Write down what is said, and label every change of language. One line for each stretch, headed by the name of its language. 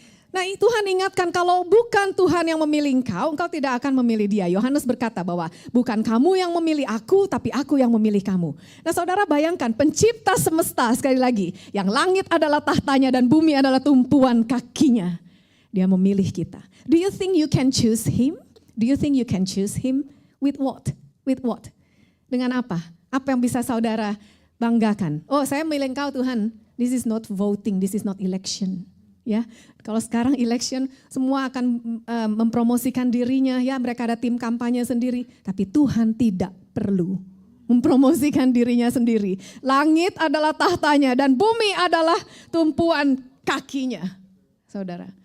Indonesian: Nah Tuhan ingatkan kalau bukan Tuhan yang memilih engkau, engkau tidak akan memilih dia. Yohanes berkata bahwa bukan kamu yang memilih aku, tapi aku yang memilih kamu. Nah saudara bayangkan pencipta semesta sekali lagi, yang langit adalah tahtanya dan bumi adalah tumpuan kakinya. Dia memilih kita.
English: Do you think you can choose him? Do you think you can choose him? With what? With what?
Indonesian: Dengan apa? Apa yang bisa saudara banggakan? Oh saya milih engkau Tuhan.
English: This is not voting, this is not election.
Indonesian: Ya, kalau sekarang election semua akan mempromosikan dirinya, ya mereka ada tim kampanye sendiri. Tapi Tuhan tidak perlu mempromosikan dirinya sendiri. Langit adalah tahtanya dan bumi adalah tumpuan kakinya, saudara.